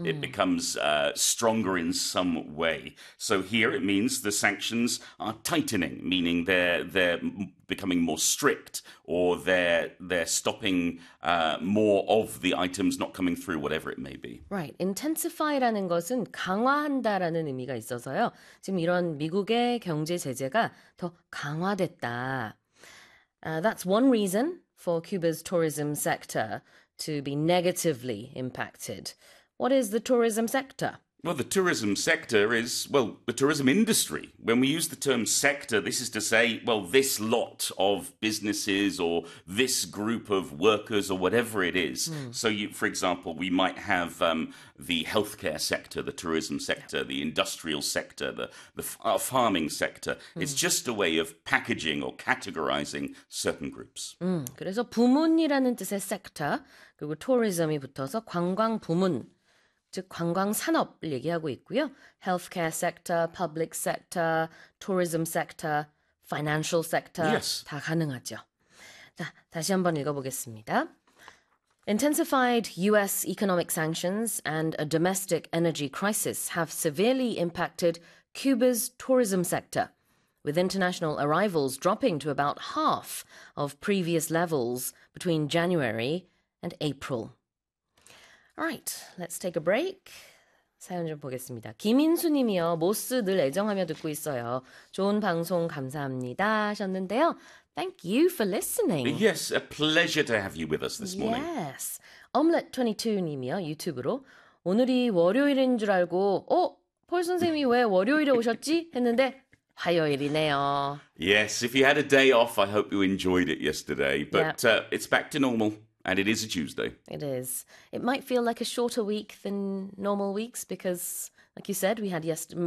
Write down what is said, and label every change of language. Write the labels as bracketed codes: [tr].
[en] It becomes stronger in some way. So here it means the sanctions are tightening, meaning they're becoming more strict, or they're stopping more of the items not coming through, whatever it may be. [ko] Right. Intensify라는 것은 강화한다라는 의미가 있어서요. 지금 이런 미국의 경제 제재가 더 강화됐다. [en] That's one reason for Cuba's tourism sector to be negatively impacted. What is the tourism sector? Well, the tourism sector is, well, the tourism industry. When we use the term sector, this is to say, well, this lot of businesses or this group of workers or whatever it is. So, for example, we might have the healthcare sector, the tourism sector, the industrial sector, the farming sector. It's just a way of packaging or categorizing certain groups. [ko] 그래서 부문이라는 뜻의 섹터, 그리고 투어리즘이 붙어서 관광 부문, 즉 관광 산업을 얘기하고 있고요. [en] 헬스케어 섹터, 퍼블릭 섹터, 투어리즘 섹터, 파이낸셜 섹터 Yes. [ko] 다 가능하죠. 자, 다시 한번 읽어보겠습니다. [en] Intensified US economic sanctions and a domestic energy crisis have severely impacted Cuba's tourism sector, with international arrivals dropping to about half of previous levels between January and April. All right, let's take a break. [ko] 사연 좀 보겠습니다. 김인수님이요. 모스 늘 애정하며 듣고 있어요. 좋은 방송 감사합니다 하셨는데요. [en] Thank you for listening. Yes, a pleasure to have you with us this morning. [ko] Yes. Omelette22님이요. 유튜브로. 오늘이 월요일인 줄 알고, 폴 선생님이 왜 월요일에 오셨지? 했는데, 화요일이네요. [en] Yes, if you had a day off, I hope you enjoyed it yesterday. But it's back to normal, and it is a Tuesday. It is. It might feel like a shorter week than normal weeks because, like you said, we had yesterday.